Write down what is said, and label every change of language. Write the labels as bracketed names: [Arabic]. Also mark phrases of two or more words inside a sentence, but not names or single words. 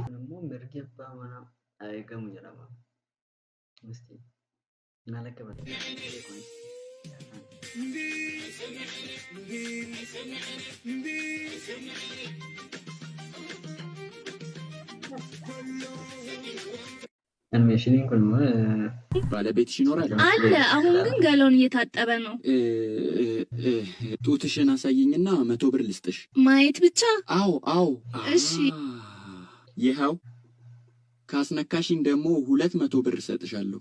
[Oromo] Kun immoo mirgi abbaa manaa eegamu jedhama. Maal akka animation kun [Amharic] ባለቤትሽ ይኖራል አለ። አሁን ግን ገላውን እየታጠበ ነው። ጡትሽን አሳይኝና 100 ብር ልስጥሽ። ማየት ብቻ? አዎ። እሺ ይኸው ካስነካሽኝ ደግሞ 200 ብር እሰጥሻለሁ።